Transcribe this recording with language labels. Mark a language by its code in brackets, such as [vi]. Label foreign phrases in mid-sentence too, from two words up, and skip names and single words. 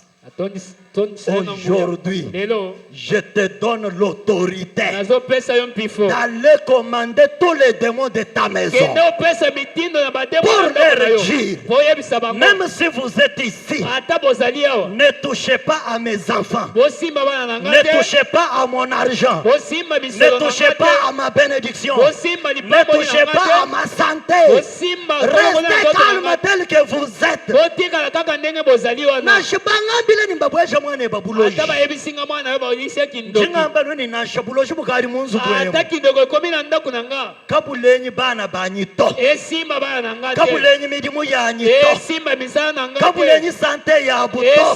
[fr] Aujourd'hui, je te donne l'autorité d'aller commander tous les démons de ta maison pour leur dire, même si vous êtes ici, ne touchez pas à mes enfants, ne touchez pas à mon argent, ne touchez pas à ma bénédiction, ne touchez pas à ma santé. Restez calme tel que vous êtes. [lua] Kabulenyi bana banyito. Kabulenyi midimu yanyito. Kabulenyi sante ya buto.